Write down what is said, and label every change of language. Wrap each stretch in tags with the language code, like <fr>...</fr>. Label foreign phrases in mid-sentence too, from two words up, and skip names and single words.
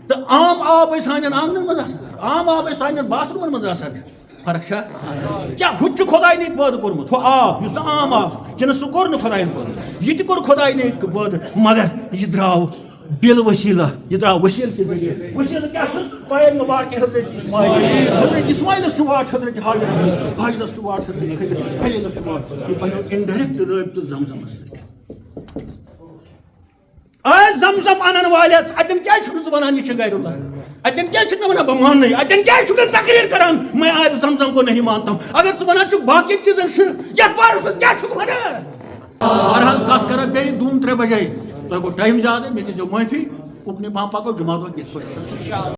<ks>تہٕ عام آب ٲسۍ سانٮ۪ن آنگنن منٛز آسان عام آب ٲسۍ سانٮ۪ن باتھ روٗمن منٛز آسان فرق چھا کیٛاہ ہُہ تہِ چھُ خۄداینٕے پٲدٕ کوٚرمُت ہُہ آب یُس نہٕ عام آب کِنہٕ سُہ کوٚر نہٕ خۄداین پٲدٕ یہِ تہِ کوٚر خۄداینٕے پٲدٕ مگر یہِ درٛاو بِل وسیٖلہ یہِ درٛاو ؤسیٖلہٕ کہِ ذٔریعہٕ ؤسیٖلہٕ کیٛاہ چھُس پایَن مُبارکہِ حضرت اسماعیلس چھُ واٹھ حضرت حاجرس چھُ واٹھ حضرت خلیلس چھُ واٹھ یہِ بنیو اِنڈایریکٹ رٲبطہٕ زمزمس سۭتۍ آے زمزم انن والٮ۪س اتٮ۪ن کیٛازِ چھُکھ ژٕ ونان یہِ چھُ غیر اللہ اتٮ۪ن کیٛازِ چھُکھ نہٕ ونان بہٕ ماننٕے اتٮ۪ن کیٛازِ چھُکھ نہٕ تقریٖر کران</ks> <ur>میں آبِ زمزم کو نہیں مانتا ہوں</ur> <ks>اگر ژٕ ونان چھُکھ باقین چیٖزن چھُ یتھ بارس منٛز کیٛاہ چھُکھ ونان بہرحال کتھ کرو بیٚیہِ 2-3 بجے تۄہہِ گوٚو ٹایم زیادٕ مےٚ دِیٖزیو معٲفی اُکنُے پہم پکو جُمعہ دۄہ یِتھ پٲٹھۍ</ks>